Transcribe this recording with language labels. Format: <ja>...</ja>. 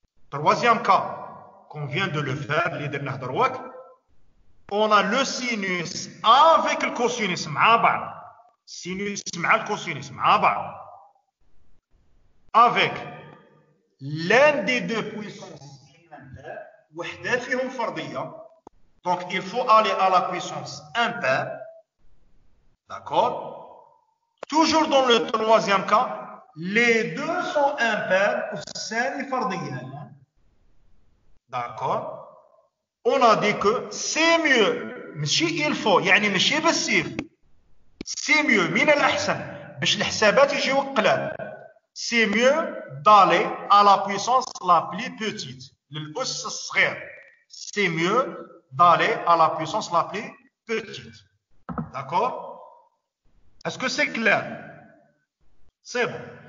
<fr>Troisième cas, qu'on vient de le faire,</fr> <ar>اللي درناه دروك,</ar> <fr>on a le sinus avec le cosinus</fr> <ar>مع بعض. Sinus مع الكوسينوس مع بعض</ar> <fr>avec l'un des deux puissances</fr> <ar>وحدة فيهم فرضية.</ar> <fr>Donc il faut aller à la puissance impaire. D'accord? Toujours dans le troisième cas, les deux sont impairs</fr> <ar>والثاني فرضية.</ar> <fr>D'accord? On a dit que c'est mieux.</fr> <ar>ماشي</ar> <fr>il faut</fr> <ar>يعني ماشي بالسيف.</ar> <fr>C'est mieux,</fr> <ar>من الأحسن باش الحسابات يجيو قلال.</ar> <fr>C'est mieux d'aller à la puissance la plus petite,</fr> <ar>للأس الصغير.</ar> <fr>C'est mieux d'aller à la puissance la plus petite. D'accord? Est-ce que c'est clair? C'est bon.</fr>